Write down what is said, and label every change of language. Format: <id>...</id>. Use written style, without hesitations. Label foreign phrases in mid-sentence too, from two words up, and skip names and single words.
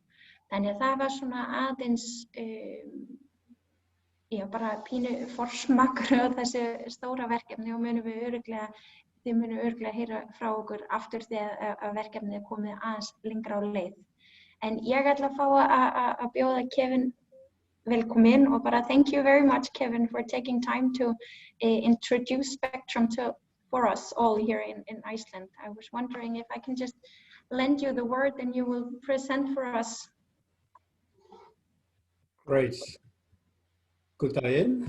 <is>Þannig að það var svona aðeins bara pínu forsmakkur á þessu stóra verkefni og þið munum örugglega heyra frá okkur aftur þegar verkefnið er komið aðeins lengra á leið. En ég ætla að fá að bjóða Kevin velkomin og bara</is> <en>thank you very much Kevin for taking time to introduce Spectrum for us all here in Iceland. I was wondering if I can just lend you the word and you will present for us. Great. Good day in.</en>